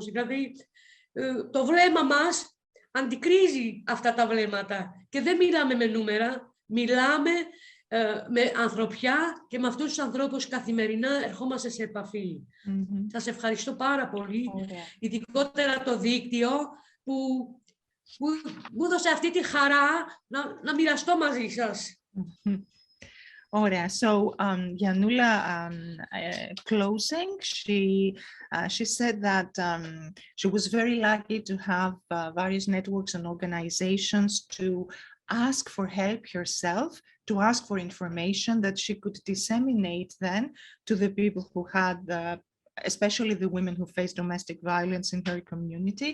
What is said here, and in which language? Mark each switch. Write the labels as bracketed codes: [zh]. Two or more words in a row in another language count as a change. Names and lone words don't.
[el] Δηλαδή, το βλέμμα μας αντικρίζει αυτά τα βλέμματα και δεν μιλάμε με νούμερα, μιλάμε με ανθρωπιά και με αυτούς τους ανθρώπους καθημερινά ερχόμαστε σε επαφή. Σας ευχαριστώ πάρα πολύ, ειδικότερα το δίκτυο που μου έδωσε αυτή τη χαρά να μοιραστώ μαζί σας. Ωραία. [en] So Yannoula, closing, she said that she was very lucky to have various networks and organizations to ask for help herself, to ask for information that she could disseminate then to the people who had especially the women who face domestic violence in her community.